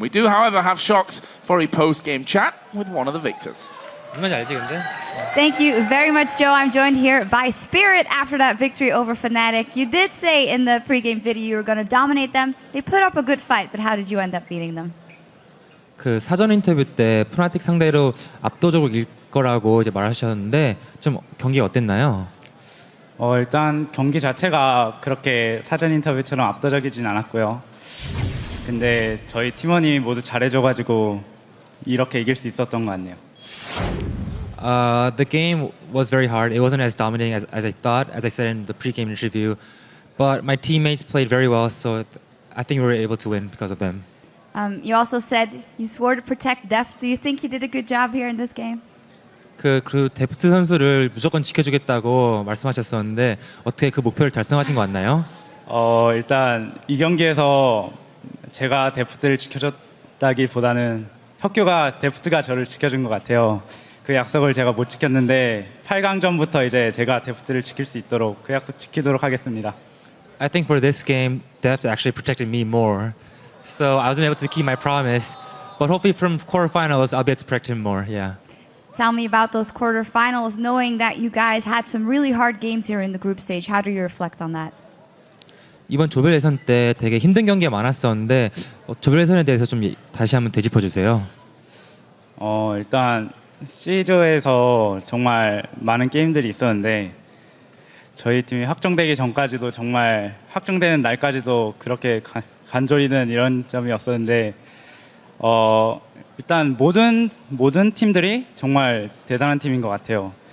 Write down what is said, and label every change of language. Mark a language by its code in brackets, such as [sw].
[en] We do, however, have Shox for a post-game chat with one of the victors. Thank you very much, Joe. I'm joined here by Spirit after that victory over Fnatic. You did say in the pregame video you were going to dominate them. They put up a good fight, but how did you end up beating them? [ko] 그 사전 인터뷰 때 프나틱 상대로 압도적으로 이길 거라고 이제 말하셨는데 좀 경기가 어땠나요? 일단 경기 자체가 그렇게 사전 인터뷰처럼 압도적이진 않았고요. 근데 저희 팀원이 모두 잘해줘가지고 이렇게 이길 수 있었던 것 같네요. [en] The game was very hard. It wasn't as dominating as I thought, as I said in the pre-game interview. But my teammates played very well, so I think we were able to win because of them. You also said you swore to protect Deft. Do you think you did a good job here in this game? [ko] 그 데프트 선수를 무조건 지켜주겠다고 말씀하셨었는데 어떻게 그 목표를 달성하신 것 같나요? 일단 이 경기에서 제가 데프트를 지켜줬다기보다는 혁규가 데프트가 저를 지켜준 것 같아요. 그 약속을 제가 못 지켰는데 8강전부터 이제 제가 데프트를 지킬 수 있도록 그 약속 지키도록 하겠습니다. [en] I think for this game, Deft actually protected me more. So I wasn't able to keep my promise, but hopefully from quarterfinals I'll be able to protect him more. Yeah. Tell me about those quarterfinals, knowing that you guys had some really hard games here in the group stage. How do you reflect on that? [ko] 이번 조별 예선 때 되게 힘든 경기가 많았었는데 조별 예선에 대해서 좀 다시 한번 되짚어 주세요. 일단 C조에서 정말 많은 게임들이 있었는데 저희 팀이 확정되기 전까지도 정말 확정되는 날까지도 그렇게 간절히는 이런 점이 없었는데 일단 모든 팀들이 정말 대단한 팀인 것 같아요.